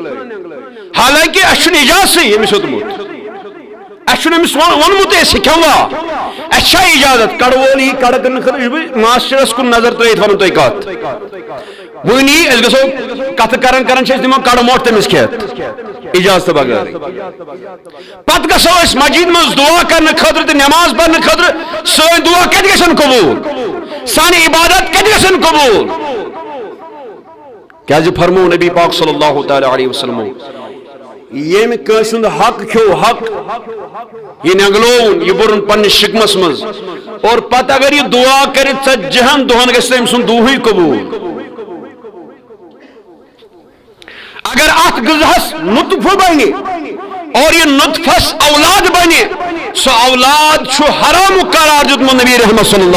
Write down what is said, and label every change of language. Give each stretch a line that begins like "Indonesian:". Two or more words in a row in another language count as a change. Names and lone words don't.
Kashmiri: حالانکہِ اسہِ چھُنہٕ اجازتٕے ییٚمِس ہیوٚتمُت اسہِ چھُنہٕ أمِس ووٚنمُتٕے أسۍ ہیٚکوا اسہِ چھا اجازت کڑٕ وول یی کڑٕ کٕننہٕ خٲطرٕ چھُس بہٕ ماسٹرس کُن نظر ترٲیِتھ ونُن تۄہہِ کتھ وۄنۍ یی أسۍ گژھو کتھٕ کران کران چھِ أسۍ دِوان کڑٕ موٹھ تٔمِس کھٮ۪تھ اجازتہٕ بغٲر پتہٕ گژھو أسۍ مسجد منٛز دعا کرنہٕ خٲطرٕ تہٕ نٮ۪ماز پرنہٕ خٲطرٕ سٲنۍ دعا کتہِ گژھن قبوٗل سانہِ عبادت کتہِ گژھن قبوٗل کیازِ فرمو نبی پاک
Arabic: صلی اللہ تعالیٰ علیہ وسلم
Kashmiri: ییٚمہِ کٲنٛسہِ ہُنٛد حق کھیوٚو حق یہ نٮ۪نٛگلووُن یہ بوٚرُن پننِس شِکمس منٛز اور پتہٕ اگر یہ دعا کرِ 40 دۄہن گژھِ أمۍ سُنٛد دُہٕے قبوٗل اگر اتھ غذہس نطفہٕ بنہِ اور یہ نطفس اولاد بنہِ سُہ اولاد چھُ حرامُک قرار دیُتمُت نبی رحمت
Arabic: صلی اللہ